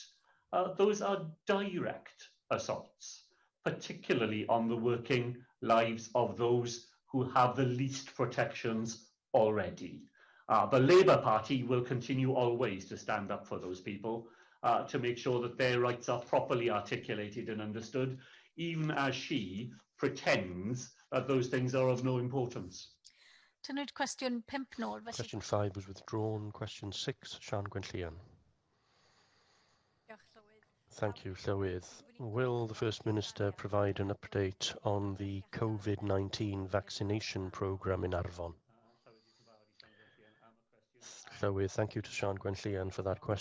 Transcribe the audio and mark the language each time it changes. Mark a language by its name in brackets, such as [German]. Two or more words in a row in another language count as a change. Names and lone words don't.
[English] Those are direct assaults, particularly on the working lives of those who have the least protections already. The Labour Party will continue always to stand up for those people, to make sure that their rights are properly articulated and understood, even as she pretends that those things are of no importance. [Welsh] Tynwyd cwestiwn 5 nôl. [English] Question 5 was withdrawn. Question 6, Sian Gwenllian. Thank you, Llywydd. Will the First Minister provide an update on the COVID-19 vaccination programme in Arfon? Llywydd, thank you to Sian Gwenllian for that question.